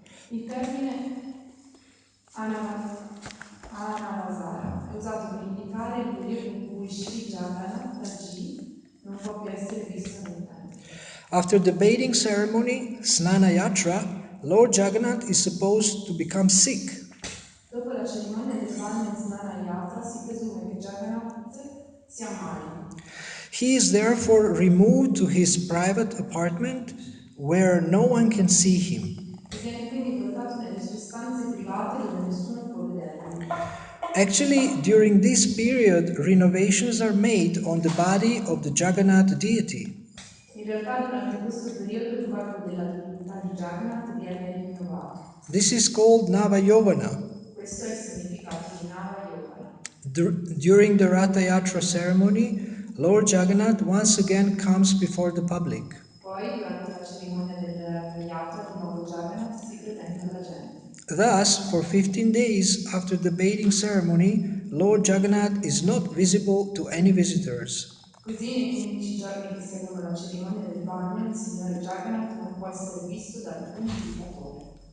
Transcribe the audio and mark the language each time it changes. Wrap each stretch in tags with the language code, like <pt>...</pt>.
<it>Il termine Anavasara è usato per indicare il periodo in cui Sri Jagannath Ji non può più essere visto nel tempio.</it> <en>After the bathing ceremony, Snana Yatra, Lord Jagannath is supposed to become sick.</en> <it>Dopo la cerimonia del bagno in Snana Yatra si presume che Jagannath si ammali.</it> <en>He is therefore removed to his private apartment where no one can see him.</en> <it>E viene quindi portato nelle sue stanze private dove nessuno può vederlo.</it> <en>Actually, during this period, renovations are made on the body of the Jagannath deity.</en> <it>In realtà durante questo periodo il corpo della divinità di Jagannath viene rinnovato.</it> <en>This is called Navayovana.</en> <it>Questo è il significato di Nava Yoga.</it> <en>During the Ratha Yatra ceremony, Lord Jagannath once again comes before the public.</en> <it>Poi, durante la cerimonia del Yatra, di nuovo Jagannath si presenta alla gente.</it> <en>Thus, for 15 days after the bathing ceremony, Lord Jagannath is not visible to any visitors.</en> <it>Così, nei 15 giorni che seguono la cerimonia del bagno, il Signore Jagannath non può essere visto da alcun visitatore.</it>